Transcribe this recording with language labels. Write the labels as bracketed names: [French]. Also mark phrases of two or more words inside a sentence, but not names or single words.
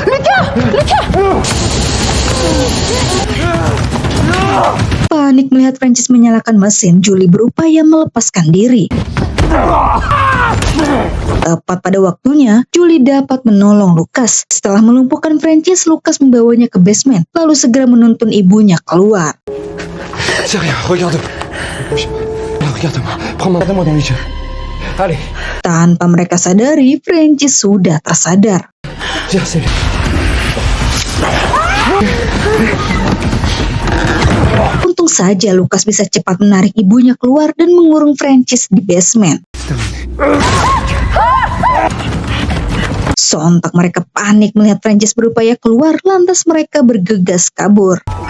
[Indonesian] Panik melihat Francis menyalakan mesin, Julie berupaya melepaskan diri. Tepat pada waktunya, Julie dapat menolong Lukas. Setelah melumpuhkan Francis, Lukas membawanya ke basement, lalu segera menuntun ibunya keluar. [French] C'est rien, regarde-moi. Regarde-moi, prends-moi dans les yeux. Allez. [Indonesian] Tanpa mereka sadari, Francis sudah tersadar. [French] Tiens, c'est bien. [Indonesian] Untung saja Lukas bisa cepat menarik ibunya keluar dan mengurung Francis di basement. Sontak mereka panik melihat Francis berupaya keluar, lantas mereka bergegas kabur.